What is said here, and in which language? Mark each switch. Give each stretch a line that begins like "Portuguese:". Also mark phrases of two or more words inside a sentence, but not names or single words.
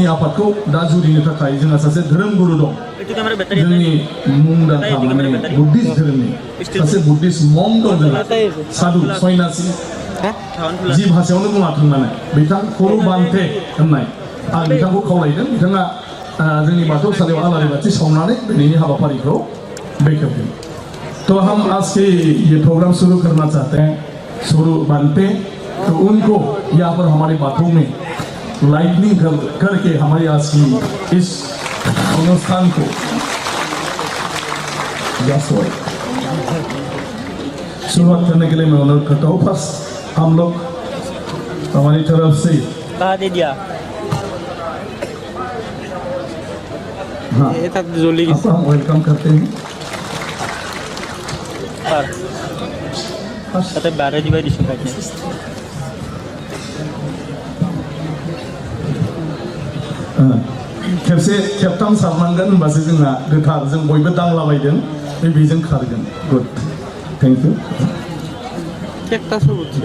Bodo: आफादखौ दा जुरिनो थाखाय जोंहा सासे धोरोमगुरु दं जोंनि मुंदांखा माने बुद्धिस्ट धोरोमनि सासे बुद्धिस्ट मं दं जोंहा साधु सन्यासि जि भाषायावनो बुङाथों माने बिथां खर' बान्थे होननाय आं बिथांखौ खावलायदों बिथाङा जोंनि बाथौसालियाव आलारि बाथि सावनानै दिनैनि हाबाफारिखौ बेखेवदों
Hindi: तो हम आज के ये प्रोग्राम शुरू करना चाहते हैं शुरू बनते तो उनको यहाँ पर हमारी बातों में लाइटनिंग करके हमारी आज की इस अनुष्ठान को शुरुआत करने के लिए मैं अनुरोध करता हूँ फर्स्ट हम लोग हमारी तरफ से हाँ आपको हम वेलकम करते हैं
Assamese: তাতে 12 দিবাই দিছো কাকে
Bodo: खेबसे खेबथाम सारनांगोन होनबासो जोंना गोथार जों बयबो दांलाबायदों बे बेजों खारगोन
English: good thank you केकटा सबुत